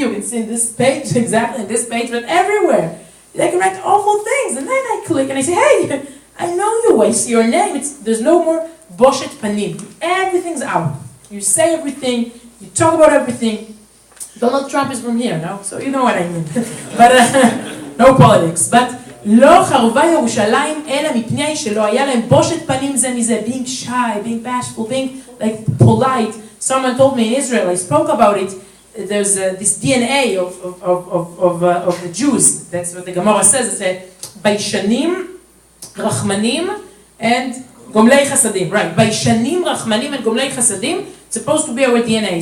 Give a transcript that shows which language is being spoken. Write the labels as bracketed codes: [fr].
[en] You can see in this page, exactly in this page, but everywhere. They can write awful things, and then I click and I say, hey, I know you, I see your name. There's no more boshet panim. Everything's out. You say everything, you talk about everything. Donald Trump is from here, no? So you know what I mean. But no politics. [he] But לא חרבה ירושלים אלא מפני שלא היה להם בושת פנים זה מזה, [en] being shy, being bashful, being like polite. Someone told me in Israel, I spoke about it, there's this DNA of the Jews. That's what the Gemara says. It's Baishanim, Rachmanim, and Gomlei Chasadim. Right, Baishanim, Rachmanim, and Gomlei Chasadim. It's supposed to be our DNA.